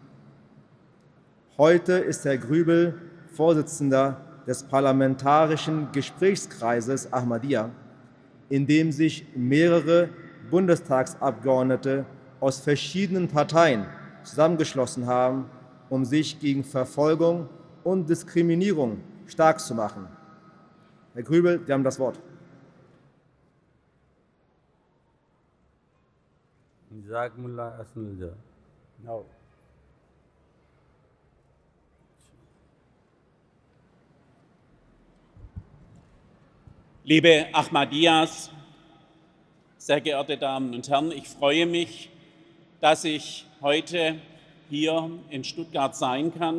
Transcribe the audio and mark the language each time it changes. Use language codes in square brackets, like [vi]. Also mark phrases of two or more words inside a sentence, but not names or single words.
[de] Heute ist Herr Grübel Vorsitzender des Parlamentarischen Gesprächskreises Ahmadiyya, in dem sich mehrere Bundestagsabgeordnete aus verschiedenen Parteien zusammengeschlossen haben, um sich gegen Verfolgung und Diskriminierung stark zu machen. Herr Grübel, Sie haben das Wort. [ar] جزاکم اللہ احسن الجزا. [de] Now. Liebe Ahmadiyas, sehr geehrte Damen und Herren, ich freue mich, dass ich heute hier in Stuttgart sein kann.